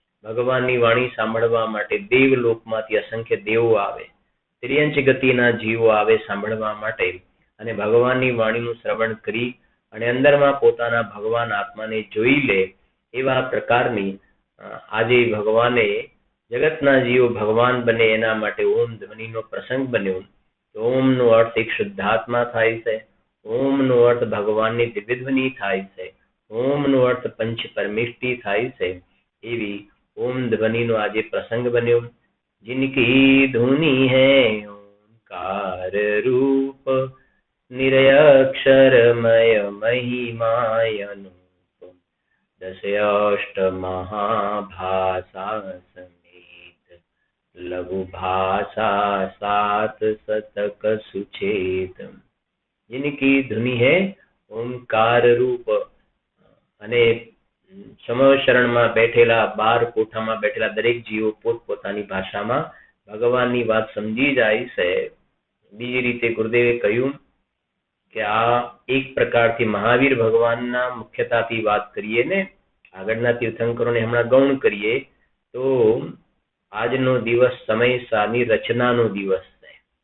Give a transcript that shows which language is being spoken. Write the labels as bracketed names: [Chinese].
[Gujarati] ભગવાનની વાણી સાંભળવા માટે દેવલોકમાંથી અસંખ્ય દેવો આવે, ત્રિયંચ ગતિના જીવો આવે સાંભળવા માટે, અને ભગવાનની વાણીનું શ્રવણ કરી અને અંદરમાં પોતાના ભગવાન આત્માને જોઈ લે એવા પ્રકારની આજે ભગવાને જગતના જીવો ભગવાન બને એના માટે ઓમ ધ્વનિનો પ્રસંગ બન્યો. ઓમનો અર્થ એક શુદ્ધાત્મા થાય છે, ઓમનો અર્થ ભગવાનની દિવ્ય ધ્વનિ થાય છે, ઓમનો અર્થ પંચ પરમિષ્ટિ થાય છે. એવી ओम ध्वनि नो आज प्रसंग बन्यो. [Hindi] जिनकी धुनि है ओंकार रूप, निरक्षरमय महिमाय अनूप, दस अष्ट महाभाषा समेत, लघु भाषा सात शतक सुचेत. जिनकी धुनि है ओंकार रूप, [Gujarati] અને સમશરણમાં બેઠેલા 12 કોઠામાં બેઠેલા દરેક જીવો પોતપોતાની ભાષામાં ભગવાનની વાત સમજી જાય છે. બીજી રીતે ગુરુદેવે કહ્યું કે આ એક પ્રકારથી મહાવીર ભગવાનના મુખ્યતાથી વાત કરીએ ને, આગળના તીર્થંકરોને હમણાં ગૌણ કરીએ તો આજનો દિવસ સમય સારની રચનાનો દિવસ છે.